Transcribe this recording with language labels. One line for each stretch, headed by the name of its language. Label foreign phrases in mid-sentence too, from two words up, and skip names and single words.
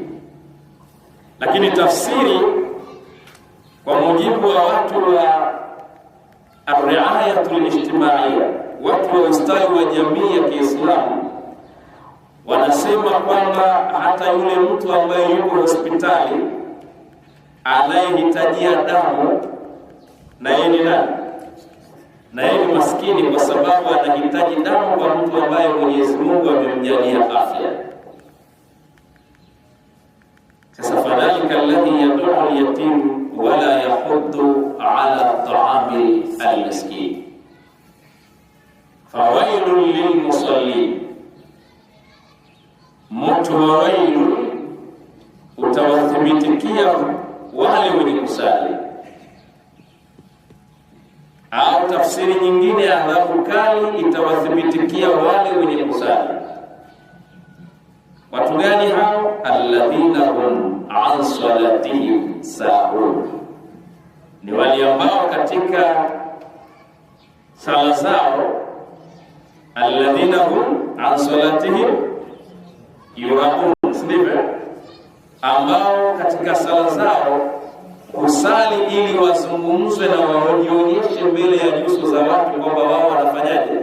Swahili: Lakini tafsiri kwa mujibu wa watu wa
Arabic: الرعاية الاجتماعية,
Swahili: watu wa ustawi wa jamii ya Kiislamu, wanasema kwamba hata yule mtu ambaye yuko hospitali anayehitajia damu, na yeye ni nani? Na yeye ni maskini, kwa sababu anahitaji damu kwa mtu ambaye Mwenyezi Mungu amemjalia afya.
Arabic: Sasa فذلك الذي يدع اليتيم ولا يحض على طعام المسكين فويل للمصلين,
Swahili: moto wa wailu utawathibitikia wale wenye kusali. Au tafsiri nyingine, adhabu kali itawathibitikia wale wenye kusali. Watu gani hao?
Arabic: الذين هم عن صلاتهم ساهون,
Swahili: ni wale ambao katika sala zao,
Arabic: الذين هم عن صلاتهم يراءون,
Swahili: sivyo? Ambao katika sala zao kusali ili wazungumzwe na waonyeshe mbele ya nyuso za watu kwamba wao wanafanyaje?